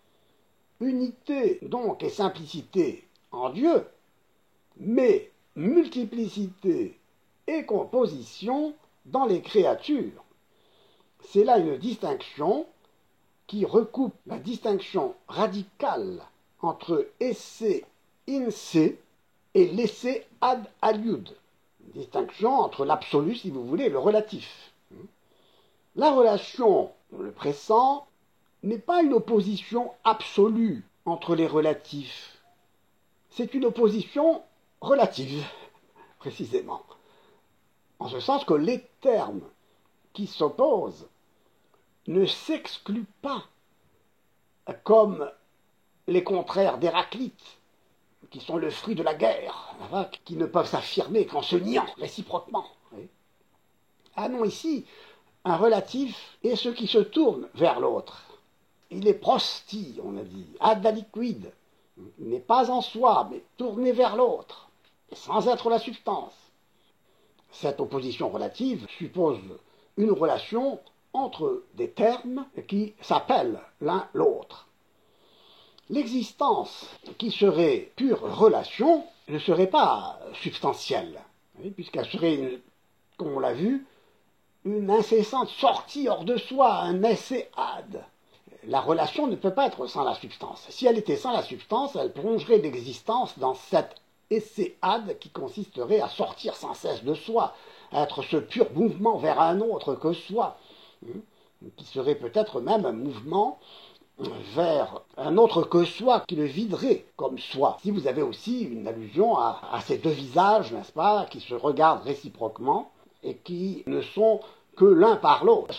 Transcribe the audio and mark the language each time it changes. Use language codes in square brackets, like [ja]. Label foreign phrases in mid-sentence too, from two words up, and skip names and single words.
[fr] Unité, donc, et simplicité en Dieu, mais multiplicité et composition dans les créatures. C'est là une distinction qui recoupe la distinction radicale entre [la] esse in se [fr] et l' [la] esse ad aliud. [fr] Distinction entre l'absolu, si vous voulez, et le relatif. La relation, le pressant, n'est pas une opposition absolue entre les relatifs. C'est une opposition relative, précisément. En ce sens que les termes qui s'opposent ne s'excluent pas, comme les contraires d'Héraclite, qui sont le fruit de la guerre, qui ne peuvent s'affirmer qu'en se niant réciproquement. Ah non, ici, un relatif est ce qui se tourne vers l'autre. Il est prosti, on a dit, [la] ad aliquid. [fr] Il n'est pas en soi, mais tourné vers l'autre, et sans être la substance. Cette opposition relative suppose une relation entre des termes qui s'appellent l'un l'autre. L'existence qui serait pure relation ne serait pas substantielle, puisqu'elle serait, comme on l'a vu, une incessante sortie hors de soi, un [la] esse ad. [fr] La relation ne peut pas être sans la substance. Si elle était sans la substance, elle plongerait l'existence dans cette [la] esse ad [fr] qui consisterait à sortir sans cesse de soi, à être ce pur mouvement vers un autre que soi, qui serait peut-être même un mouvement vers un autre que soi qui le viderait comme soi. Si vous avez aussi une allusion à ces deux visages, n'est-ce pas, qui se regardent réciproquement et qui ne sont que l'un par l'autre.